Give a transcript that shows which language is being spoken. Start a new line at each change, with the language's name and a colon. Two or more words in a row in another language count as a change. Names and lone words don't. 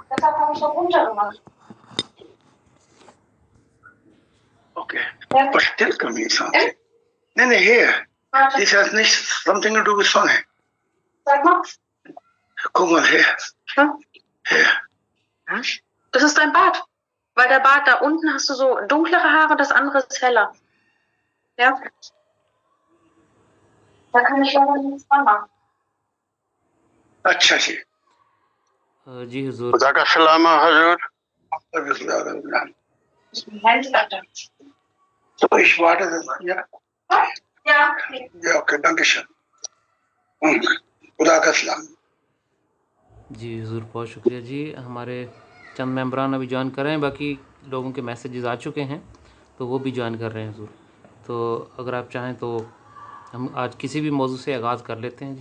German: Deshalb habe ich das runtergemacht.
English: Okay. But still coming something. No, here. This has something to do with Sonne.
German: Sag mal. Guck mal her. Hier. Das ist dein Bart. Weil der Bart da unten hast du so dunklere Haare, das andere ist heller. Ja? Da kann ich leider nichts dran machen.
Urdu: اچھا جی جی حضور خدا کا سلام حضور تو
German: ich warte ja okay danke schön
Urdu: خدا کا سلام جی حضور بہت شکریہ جی۔ ہمارے چند ممبران ابھی جوائن کر رہے ہیں، باقی لوگوں کے میسجز آ چکے ہیں تو وہ بھی جوائن کر رہے ہیں حضور. تو اگر آپ چاہیں تو ہم آج کسی بھی موضوع سے آغاز کر لیتے ہیں جی.